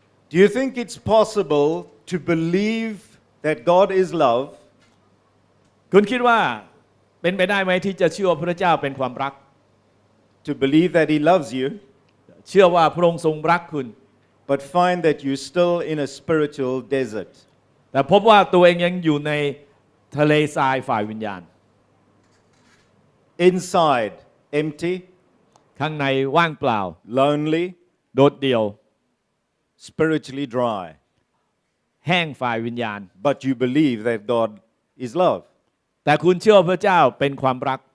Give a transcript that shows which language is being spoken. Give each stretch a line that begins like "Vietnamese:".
English: Do you think it's possible to believe that God is love
Thai: คุณคิดว่าเป็นไปได้ไหมที่จะเชื่อว่าพระเจ้าเป็นความรัก
English: to believe that He loves you,
Thai: เชื่อว่าพระองค์ทรงรักคุณ
English: but find that you're still in a spiritual desert?
Thai: แต่พบว่าตัวเองยังอยู่ในทะเลทรายฝ่ายวิญญาณ
English: Inside, empty,
Thai: ข้างในว่างเปล่า
English: lonely,
Thai: โดดเดี่ยว
English: spiritually dry,
Thai: แห้งฝ่ายวิญญาณ
English: but you believe that God is love.
Thai: แต่คุณเชื่อว่าพระเจ้าเป็นความรัก